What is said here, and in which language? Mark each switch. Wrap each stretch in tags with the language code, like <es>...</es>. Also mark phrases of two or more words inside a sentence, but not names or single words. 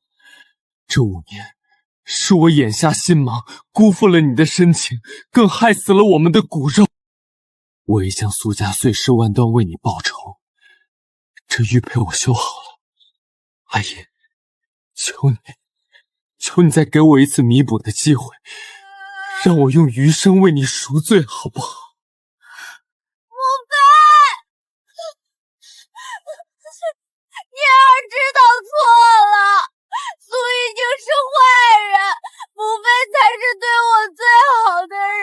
<zh>這5年，是我眼下心盲，辜負了你的深情，更害死了我們的骨肉。我已將蘇家碎屍萬段為你報仇，這玉佩我修好了。阿英，求你再給我一次彌補的機會，讓我用餘生為你贖罪，好不好？嫣兒知道錯了，蘇已經是壞人，母妃才是對我最好的人。</zh>